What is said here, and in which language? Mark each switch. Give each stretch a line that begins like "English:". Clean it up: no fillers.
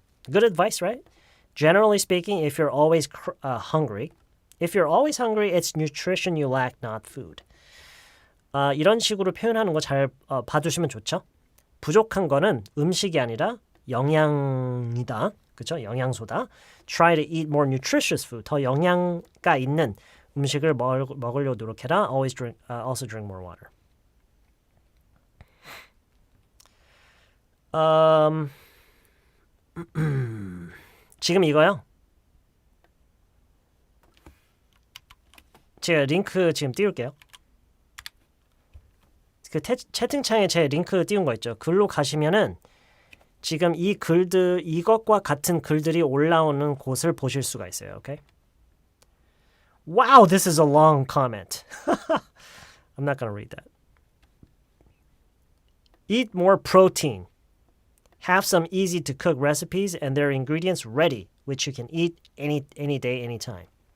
English: Good advice, right? Generally speaking, if you're always hungry, it's nutrition you lack, not food.
Korean: 이런 식으로 표현하는 거 잘 봐두시면 좋죠. 부족한 거는 음식이 아니라 영양이다. 그렇죠? 영양소다.
English: Try to eat more nutritious food.
Korean: 더 영양가 있는 음식을 먹으려고 노력해라.
English: Also drink more water.
Korean: 지금 이거요. 제가 링크 지금 띄울게요. 그 채팅창에 제 링크 띄운 거 있죠. 글로 가시면은 지금 이 글들 이것과 같은 글들이 올라오는 곳을 보실 수가 있어요.
English: Okay? Wow, this is a long comment. I'm not going to read that. Eat more protein. Have some easy to cook recipes and their ingredients ready, which you can eat any day, anytime.